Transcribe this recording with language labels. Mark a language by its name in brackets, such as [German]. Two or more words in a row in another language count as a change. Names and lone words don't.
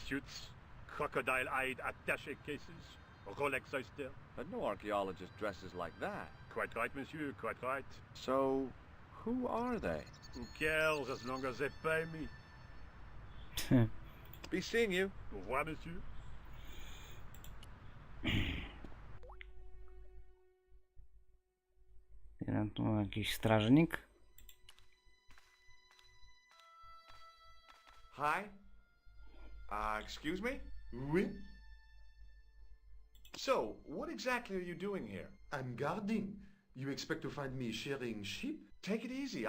[English] Three-piece suits, crocodile-eyed attaché cases, Recollect so still. But no archaeologist dresses like that. Quite right, monsieur, quite right. So, who are they? Who cares as long as they pay me? Be seeing you. [French] Au revoir, monsieur. [Polish] Tu jakiś strażnik. [English] Hi? Excuse me? Oui, So, what exactly are you doing here? I'm guarding. You expect to find me shearing sheep? Take it easy.